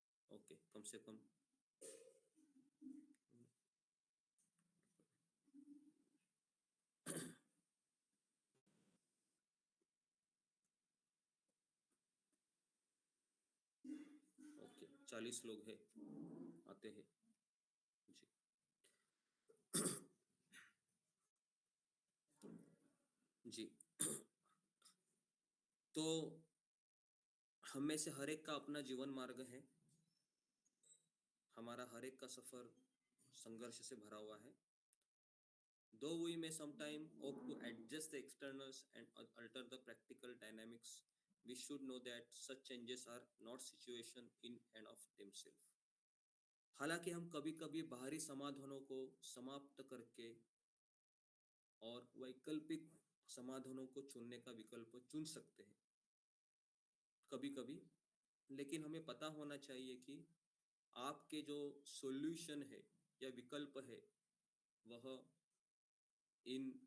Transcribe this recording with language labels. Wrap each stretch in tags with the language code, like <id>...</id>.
<hi>Okay, कम से कम okay 40 लोग हैं आते हैं जी। जी तो हम में से हर एक का अपना जीवन मार्ग है। हमारा हर एक का सफर संघर्ष से भरा हुआ है।</hi> <en>Though we may sometime hope to adjust the externals and alter the practical dynamics, we should know that such changes are not situation in and of themselves.</en> <hi>हालांकि हम कभी-कभी बाहरी समाधानों को समाप्त करके और वैकल्पिक समाधानों को चुनने का विकल्प चुन सकते हैं कभी-कभी, लेकिन हमें पता होना चाहिए कि आपके जो सॉल्यूशन है या विकल्प है वह इन</hi>